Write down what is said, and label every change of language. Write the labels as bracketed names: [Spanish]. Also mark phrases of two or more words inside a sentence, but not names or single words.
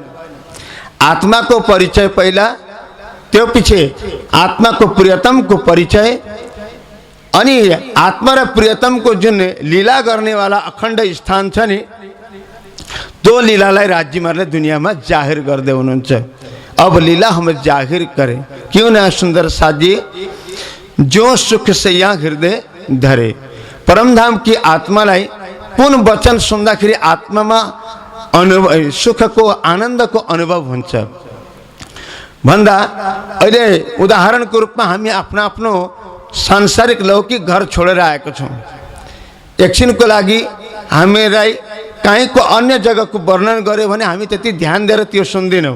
[Nepali] आत्माको परिचय पहिला, त्यो पछि आत्माको प्रियतमको परिचय, अनि आत्मा र प्रियतमको जुन लीला गर्नेवाला अखण्ड स्थान छ नि त्यो लीलालाई राज्यमारले दुनियाँमा जाहिर गर्दै हुनुहुन्छ। [Hindi] अब लीला हम जाहिर करें, क्यों ना सुंदर साजी जो सुख से यहाँ हृदय धरे। [Nepali] परमधाम की आत्मालाई पुन वचन सुन्दाखेरि आत्मामा अनुभव, सुखको आनन्दको अनुभव हुन्छ। भन्दा अहिले उदाहरणको रूपमा हामी आफ्नो आफ्नो सांसारिक लौकिक घर छोडेर आएको छौँ। एकछिनको लागि हामीलाई कहीँको अन्य जग्गाको वर्णन गर्यो भने हामी त्यति ध्यान दिएर त्यो सुन्दैनौँ।